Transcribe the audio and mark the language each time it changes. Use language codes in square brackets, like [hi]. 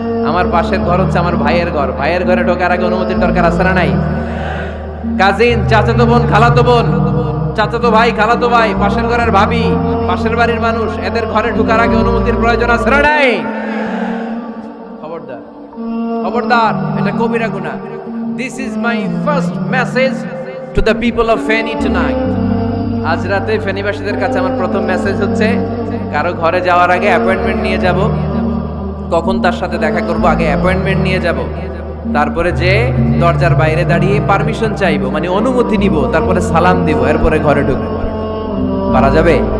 [bn] আমার পাশের ঘর হচ্ছে আমার ভাইয়ের ঘর, ভাইয়ের ঘরে ঢোকার আগে অনুমতির দরকার আছে না নাই? কাজিন, চাচাতো বোন, খালাতো বোন, চাচাতো ভাই, খালাতো ভাই, পাশের ঘরের ভাবি, পাশের বাড়ির মানুষ, এদের ঘরে ঢোকার আগে অনুমতির প্রয়োজন আছে না নাই? খবরদার, খবরদার, এটা কবিরা গুনাহ। [en] This is my first message to the people of Feni tonight. [bn] আজ রাতে ফেনীবাসীদের কাছে আমার প্রথম মেসেজ হচ্ছে, কারো ঘরে যাওয়ার আগে অ্যাপয়েন্টমেন্ট নিয়ে যাব, কখন তার সাথে দেখা করব আগে অ্যাপয়েন্টমেন্ট নিয়ে যাব, তারপরে যে দরজার বাইরে দাঁড়িয়ে পারমিশন চাইবো, মানে অনুমতি নিব, তারপরে সালাম দিব, এরপরে ঘরে ঢুকবো। পারা যাবে?